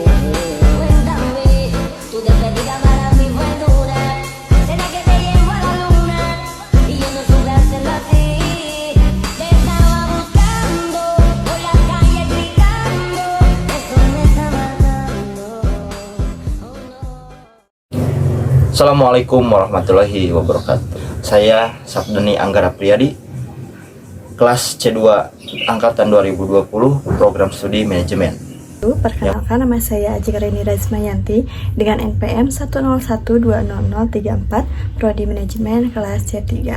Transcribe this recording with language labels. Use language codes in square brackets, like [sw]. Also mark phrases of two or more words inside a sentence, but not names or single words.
[es] Cuéntame, tu despedida para mí fue dura. Será que te llevo a la luna y yo no supe hacerlo así. Te estaba buscando por la calle gritando, eso me está matando. Oh no. [ar] السلام عليكم ورحمة الله وبركاته. [id] Saya Sabdeni Anggara Priyadi, kelas C2 Angkatan 2020, Program Studi Manajemen. Perkenalkan, nama saya Ajik Reni Razmayanti dengan NPM 101200034, Prodi Manajemen kelas C3.